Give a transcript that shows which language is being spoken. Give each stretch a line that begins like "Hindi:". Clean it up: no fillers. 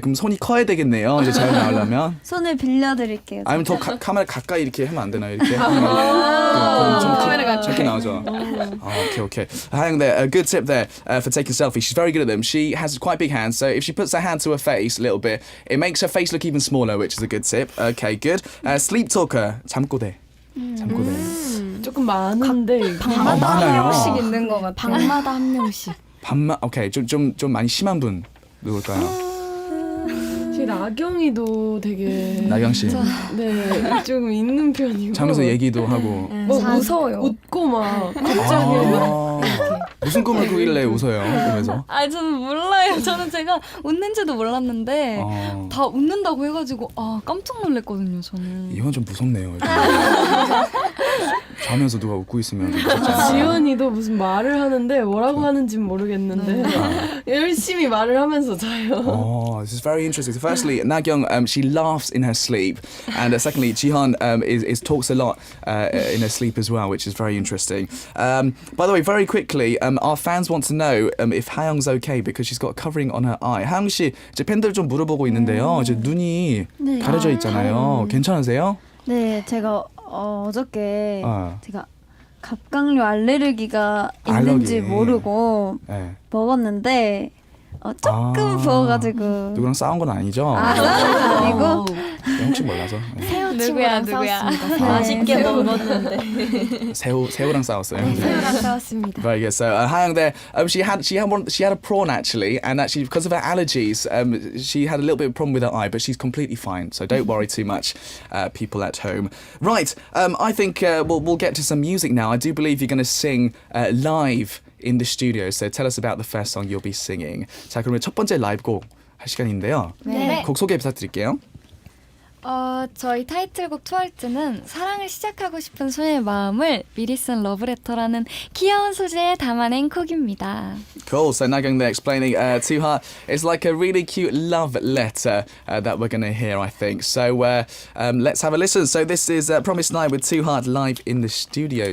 Korean: 그럼 손이 커야 되겠네요. 이제 잘 나오려면. 손을 빌려드릴게요. 아니면 더 카메라 가까이 이렇게 하면 안 되나요? 이렇게. 그럼 좀 작게 나오죠. Okay.
English: 하영 there, a good tip there for taking selfies. She's very good at them. She has quite big hands, so if she puts her hand to her face a little bit, it makes her face look even smaller, which is a good tip. Okay, good. Sleep talker. 잠꼬대.
Korean: 조금 많은데 방마다 한 많아요. 명씩 있는 거 같아요. 방마다 한 명씩. 오케이. 좀 많이 심한 분. 누굴까요? 제 나경이도 되게 나경 씨. 네, 좀 있는 편이고 자면서 얘기도 하고. 무서워요. 웃고 막 갑자기 막 무슨 꿈을 꾸길래 웃어요? 꿈에서? 아 저는 몰라요. 저는 제가 웃는지도 몰랐는데 다 웃는다고 해가지고 깜짝 놀랐거든요. 저는. 이건 좀 무섭네요. 자면서 누가 웃고 있으면 좀 무섭지 않아요? 지연이도 무슨 말을 하는데 뭐라고 하는지는 모르겠는데 열심히 말을 하면서 자요.
English: Oh, this is very interesting. So firstly, Nagyong, she laughs in her sleep, and secondly, Jihan is talks a lot in her sleep as well, which is very interesting. By the way, very quickly, our fans want to know if Hayoung's okay because she's got a covering on her eye.
Korean: 하영 씨, 이제 팬들 좀 물어보고 있는데요. 이제 눈이 네. 가려져 있잖아요. 괜찮으세요? 네, 제가 어저께 어. 제가 갑각류 알레르기가 알러기. 있는지 모르고 네. 먹었는데 조금 부어가지고 누구랑 싸운 건 아니죠? 아니고 혹시 몰라서. 네. 새우 누구야, 친구랑 누구야? 싸웠습니다. 맛있게 먹었는데. 새우랑 싸웠어요. 새우랑 싸웠습니다.
English: Very good. So Hayoung there, she had a prawn actually, and actually because of her allergies, she had a little bit of a problem with her eye, but she's completely fine. So don't worry too much, people at home. Right, I think we'll get to some music now. I do believe you're going to sing live in the studio. So tell us about the first song you'll be singing.
Korean: 자, 그러면 첫 번째 라이브 곡 할 시간인데요. 네. 곡 소개 부탁드릴게요. 저희 타이틀곡 투얼트는 사랑을 시작하고 싶은 소녀의 마음을 미리 쓴 러브레터라는 귀여운 소재에 담아낸 곡입니다.
English: Cool. So Nagang there explaining to her, it's like a really cute love letter that we're going to hear, I think. So let's have a listen. So this is 프로미스나인 with Too Hard live in the studio.